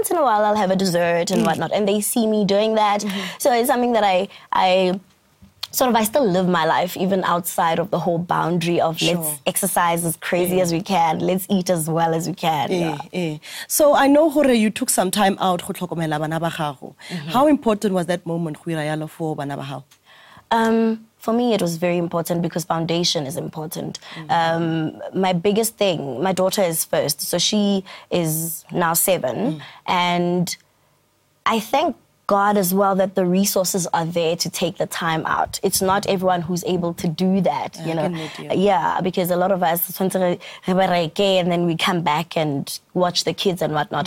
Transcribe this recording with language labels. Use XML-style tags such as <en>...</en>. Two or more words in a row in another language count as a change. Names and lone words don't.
<en>Once in a while, I'll have a dessert and whatnot, and they see me doing that. So it's something that I still live my life even outside of the whole boundary of let's exercise as crazy as we can, let's eat as well as we can. So I know, Hore, you took some time out to</en> <tn>tlhokomela bana ba gago.</tn> <en>How important was that moment for</en> <tn>bana ba gago?</tn> <en>For me, it was very important because foundation is important. My biggest thing, my daughter is first, so she is now 7, and I thank God as well that the resources are there to take the time out. It's not everyone who's able to do that, you know. Yeah, because a lot of us, and then we come back and watch the kids and whatnot.</en>